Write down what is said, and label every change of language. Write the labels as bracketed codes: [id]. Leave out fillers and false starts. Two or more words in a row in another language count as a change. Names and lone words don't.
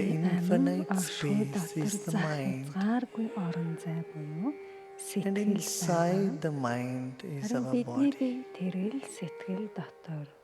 [mn] Таны амин infinite оршихуй space дотор [en] is the mind. [mn] захязгааргүй орон зай буюу And сэтгэл inside байгаа. [en] the mind is [mn] Харин our бидний body. бие тэрэл сэтгэл дотор.